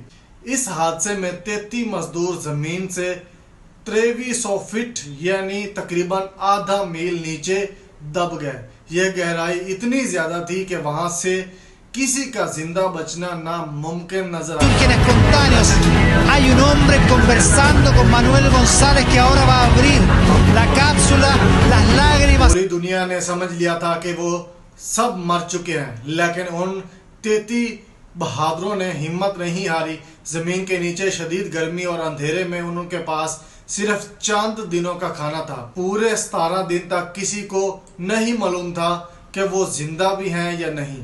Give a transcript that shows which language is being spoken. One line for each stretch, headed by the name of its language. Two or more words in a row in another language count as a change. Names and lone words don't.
Urdu: اس حادثے میں 33 مزدور زمین سے 2300 فٹ یعنی تقریباً آدھا میل نیچے دب گئے۔ یہ گہرائی اتنی زیادہ تھی کہ وہاں سے کسی کا زندہ بچنا ناممکن نظر آیا۔
Spanish: Hay un hombre conversando con Manuel González que ahora va a abrir la cápsula, las lágrimas.
Urdu: پوری دنیا نے سمجھ لیا تھا کہ وہ سب مر چکے ہیں، لیکن ان 33 بہادروں نے ہمت نہیں ہاری۔ زمین کے نیچے شدید گرمی اور اندھیرے میں ان کے پاس صرف چند دنوں کا کھانا تھا۔ پورے 17 دن تک کسی کو نہیں معلوم تھا کہ وہ زندہ بھی ہیں یا نہیں۔